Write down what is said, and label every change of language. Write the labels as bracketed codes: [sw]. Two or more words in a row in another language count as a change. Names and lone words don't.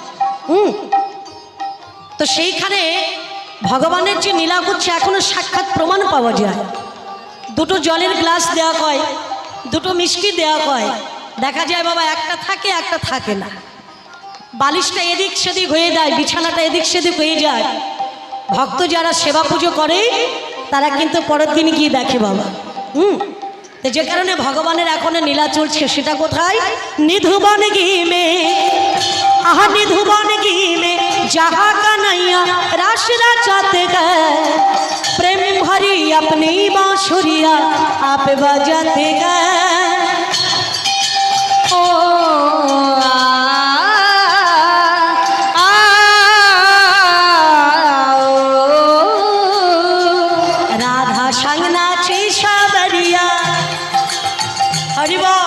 [bn] তো সেইখানে ভগবানের যে লীলা হচ্ছে এখনো সাক্ষাৎ প্রমাণ পাওয়া যায় দুটো জলের গ্লাস দেওয়া হয় দুটো মিষ্টি দেওয়া হয় দেখা যায় বাবা একটা থাকে না বালিশটা এদিক সেদিক হয়ে যায় বিছানাটা এদিক সেদিক হয়ে যায় ভক্ত যারা সেবা পুজো করে তারা কিন্তু পরের দিন গিয়ে দেখে বাবা তো যে কারণে ভগবানের এখন লীলা চলছে, সেটা কোথায়? [hi] निधुबन गिमे, आहा निधुबन गिमे जहाँ कन्हैया रास रचाते गए, प्रेम भरी अपनी बांसुरिया आप बजाते गए। ओ राधा संग नाचे सावरिया, हरि बोल।